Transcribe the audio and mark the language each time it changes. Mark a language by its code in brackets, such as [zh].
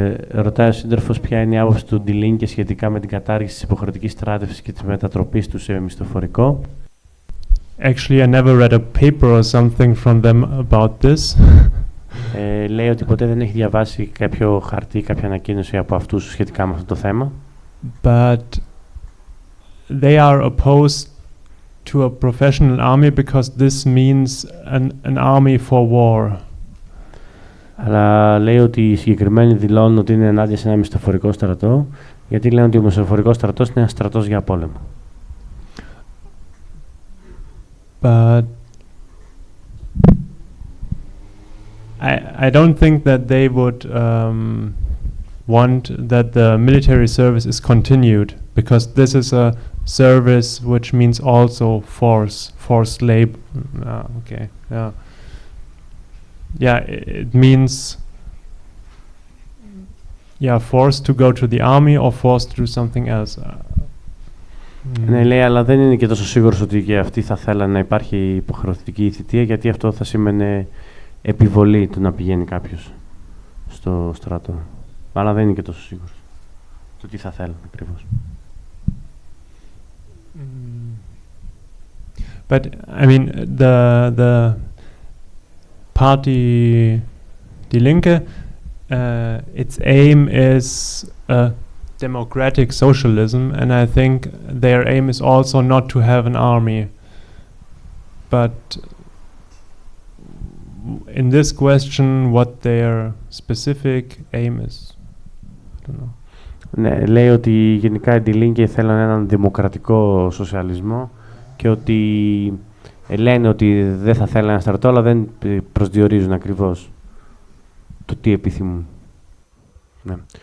[el] Ρωτάει ο σύντροφος ποια είναι η άποψη του Die Linke σχετικά με την κατάργηση της υποχρεωτικής στράτευσης και της μετατροπής του σε μισθοφορικό. [en] Actually, I never read a paper or something from them about this. [el] Λέει ότι ποτέ δεν έχει διαβάσει κάποιο χαρτί, κάποια ανακοίνωση από αυτούς σχετικά με αυτό το θέμα. [en] But they are opposed to a professional army because this means an army for war. [el] Αλλά λέει ότι οι συγκεκριμένοι δηλώνουν ότι είναι ενάντια σε ένα μισθοφορικό στρατό, γιατί λένε ότι ο μισθοφορικός στρατός είναι ένας στρατός για πόλεμο. [en] But I don't think that they would want that the military service is continued, because this is a service which means also forced labor. Okay, yeah. Yeah, it means forced to go to the army or forced to do something else. [el] Ναι, λέει, αλλά δεν είναι και τόσο σίγουρος ότι και αυτοί θα θέλανε να υπάρχει υποχρεωτική θητεία, γιατί αυτό θα σήμαινε επιβολή του να πηγαίνει κάποιος στο στρατό. Αλλά δεν είναι και τόσο σίγουρος το τι θα θέλουν ακριβώς. [en] But I mean, the party Die Linke, its aim is democratic socialism, and I think their aim is also not to have an army. But in this question, what their specific aim is, I don't know. [el] Ναι, λέει ότι γενικά οι Die Linke θέλουν έναν δημοκρατικό σοσιαλισμό και ότι λένε ότι δεν θα θέλουν ένα στρατό, αλλά δεν προσδιορίζουν ακριβώς το τι επιθυμούν. Ναι.